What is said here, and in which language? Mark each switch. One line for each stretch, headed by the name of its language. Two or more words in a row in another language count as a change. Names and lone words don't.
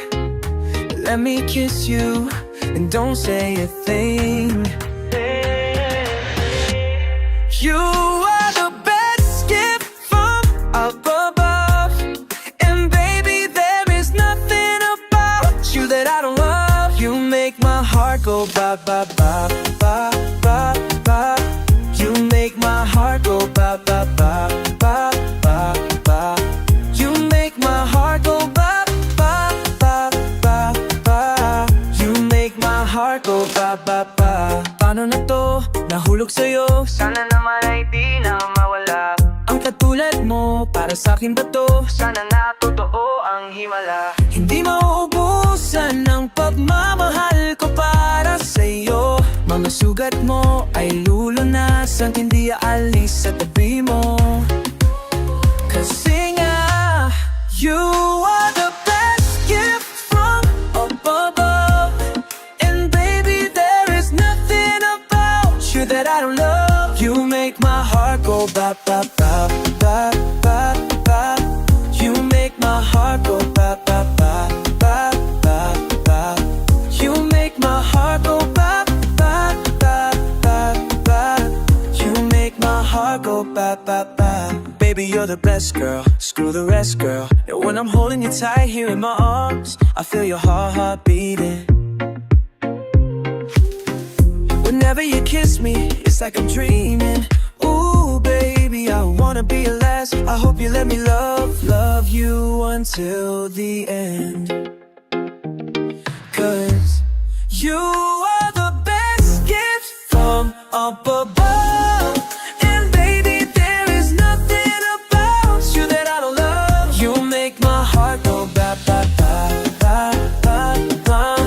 English: Let me kiss you and don't say a thing. You are the best gift from up above, and baby, there is nothing about you that I don't love. You make my heart go ba ba ba ba ba ba. You make my heart go ba ba ba ba ba ba. You make my heart go ba ba ba ba ba. You make my heart go ba ba ba.
Filipino: Paano na to? Nahulog sa'yo. Sana naman ay di na mawala. Ang katulad mo, para sa'kin ba to? Sana na totoo ang himala. Hindi mauubusan ang pagmamahal ko para sa'yo. Mga sugat mo ay lulunasan, hindi aalis sa tabi mo. Kasi nga,
English: you are the best gift from up above, and baby, there is nothing about you that I don't love. You make my heart go ba ba ba ba ba ba. You make my heart go ba ba ba ba ba ba. You make my heart go ba ba ba ba ba. You make my heart go ba ba ba. Baby, you're the best girl, screw the rest, girl. And when I'm holding you tight here in my arms, I feel your heart beating. Whenever you kiss me, it's like I'm dreaming. Ooh, baby, I wanna be your last. I hope you let me love you until the end. 'Cause you are the best gift from up above, and baby, there is nothing about you that I don't love. You make my heart go ba ba ba ba ba ba.